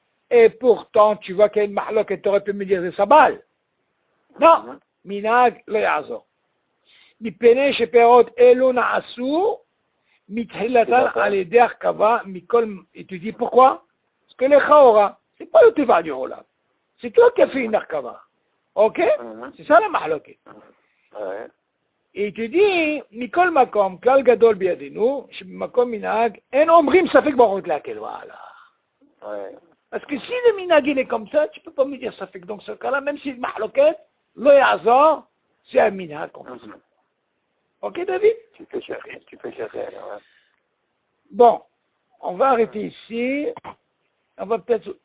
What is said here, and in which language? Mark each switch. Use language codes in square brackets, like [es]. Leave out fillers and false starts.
[fr] Et pourtant, tu vois qu'il y a une mahlok et tu aurais pu me dire c'est Sabal. Non, Minag le Yazor. [he] מפני שפירות אלו נעשו מתחילתן על ידי הרכבה מכל... [fr] Et tu dis pourquoi? Parce que les Chaora, c'est pas le Teva du Olam. C'est toi qui as fait une הרכבה. Ok? C'est ça la mahloket. Et il te dit, [he] מכל מקום, כלל גדול בידינו, שבמקום מנהג, אין אומרים ספק ברכות להקל. [fr] Voilà. Parce que si le minag il est comme ça, tu peux pas me dire ספק. Donc ce cas-là, même si c'est mahloket, [he] לא יעזור, [fr] c'est un minag qu'on fait. Ok, David? Tu peux chercher, ouais. Bon, on va arrêter ici. On va peut-être...